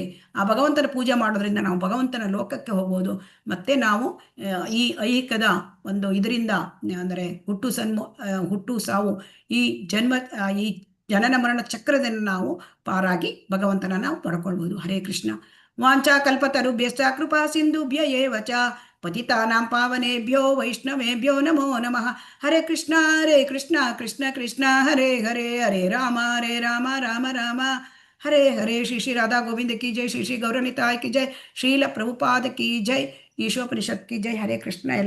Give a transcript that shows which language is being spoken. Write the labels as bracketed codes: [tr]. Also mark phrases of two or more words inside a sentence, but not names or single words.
[kn] ಆ ಭಗವಂತನ ಪೂಜೆ ಮಾಡೋದ್ರಿಂದ ನಾವು ಭಗವಂತನ ಲೋಕಕ್ಕೆ ಹೋಗ್ಬೋದು. ಮತ್ತೆ ನಾವು ಈ ಐಹಿಕದ ಒಂದು ಇದರಿಂದ ಅಂದರೆ ಹುಟ್ಟು ಸಾವು ಈ ಜನನ ಮರಣ ಚಕ್ರದಿಂದ ನಾವು ಪಾರಾಗಿ ಭಗವಂತನ ನಾವು ಪಡ್ಕೊಳ್ಬೋದು. [sa] ಹರೇ ಕೃಷ್ಣ. ವಾಂಚಾ ಕಲ್ಪತರುಭ್ಯಶ್ಚ ಕೃಪಾ ಸಿಂಧುಭ್ಯ ಏವ ಚ ಪತಿತಾನಾಂ ಪಾವನೇಭ್ಯೋ ವೈಷ್ಣವೇಭ್ಯೋ ನಮೋ ನಮಃ. ಹರೇ ಕೃಷ್ಣ ಕೃಷ್ಣ ಕೃಷ್ಣ ಹರೇ ಹರೇ, ಹರೇ ರಾಮ ರಾಮ ರಾಮ ಹರೇ ಹರೇ. [hi] श्री राधा गोविंद की जय, श्री गौरनिताई की जय, श्रील प्रभुपाद की जय, ईशोपनिषद् की जय. [kn] ಹರೇ ಕೃಷ್ಣ. ಎಲ್ಲ